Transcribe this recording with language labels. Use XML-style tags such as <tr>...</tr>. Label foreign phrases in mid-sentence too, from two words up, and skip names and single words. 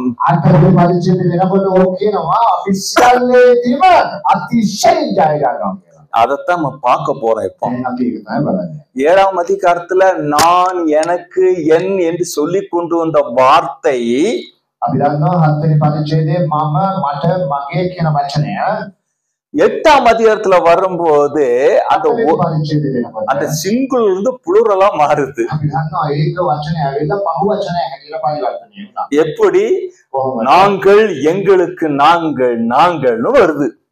<si>8 වෙනි පරිච්ඡේදයේ වෙනකොට ඕක කියනවා අපි සියල්ලේදීම අතිශයින් ජය ගන්නවා.</si> <ta>அதைத்தான் நம்ம பார்க்க போறோம். இப்போ 7ஆம் அதிகாரத்துல நான், எனக்கு, என் என்று சொல்லி கொண்டு வந்த வார்த்தை</ta> <si>අපි දන්නවා 7 වෙනි පරිච්ඡේදයේ මම, මට, මගේ කියන වචනය</si> <ta>8ஆம் அதிகாரத்துல வரும்போது அந்த சிங்குள் இருந்து புளூரலா மாறுது. எப்படி நாங்கள், எங்களுக்கு, நாங்கள், நாங்கள்னு வருது.</ta>